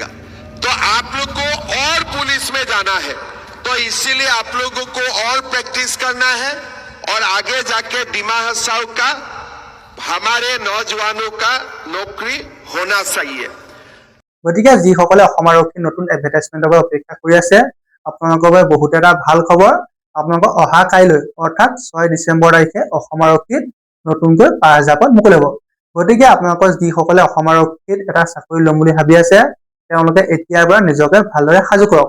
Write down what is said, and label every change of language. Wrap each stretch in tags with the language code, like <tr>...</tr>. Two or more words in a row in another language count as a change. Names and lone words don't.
<hi>तो आप लोग को और पुलिस में जाना है, तो इसीलिए आप लोगों को और प्रैक्टिस करना है, और आगे जाके डिमा हसाऊ का हमारे नौजवानों का नौकरी होना चाहिए।</hi> <as>গতিকে যিসকলে অসম আৰক্ষীৰ নতুন এডভাৰটাইজমেণ্টৰ বাবে অপেক্ষা কৰি আছে, আপোনালোকৰ বাবে বহুত এটা ভাল খবৰ। আপোনালোকৰ অহা কাইলৈ অৰ্থাৎ ৬ ডিচেম্বৰ তাৰিখে অসম আৰক্ষীত নতুনকৈ ৫,০০০ পদ মুকলি হ'ব। গতিকে আপোনালোকৰ যিসকলে অসম আৰক্ষীত এটা চাকৰি ল'ম বুলি ভাবি আছে, তেওঁলোকে এতিয়াৰ পৰা নিজকে ভালদৰে সাজু কৰক।</as>